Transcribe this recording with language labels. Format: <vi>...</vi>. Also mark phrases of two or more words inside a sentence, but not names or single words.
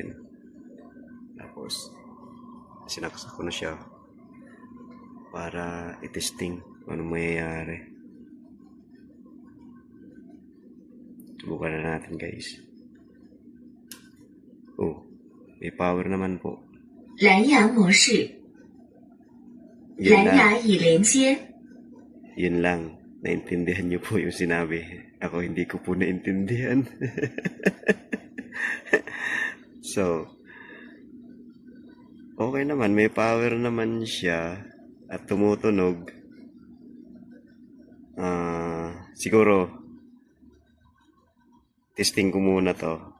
<tl>Tapos sinaksak ko na siya para itesting kung ano mangyayari. Subukan na natin guys. Oh, may power naman po.</tl> <zh>蓝牙模式，</zh> <tl>Yun</tl> <zh>蓝</zh> <tl>lang.</tl> <zh>牙已连接。</zh> <tl>Yun lang. Naintindihan niyo po yung sinabi. Ako hindi ko po naintindihan. So, okay naman. May power naman siya. At tumutunog. Siguro, testing ko muna to.</tl>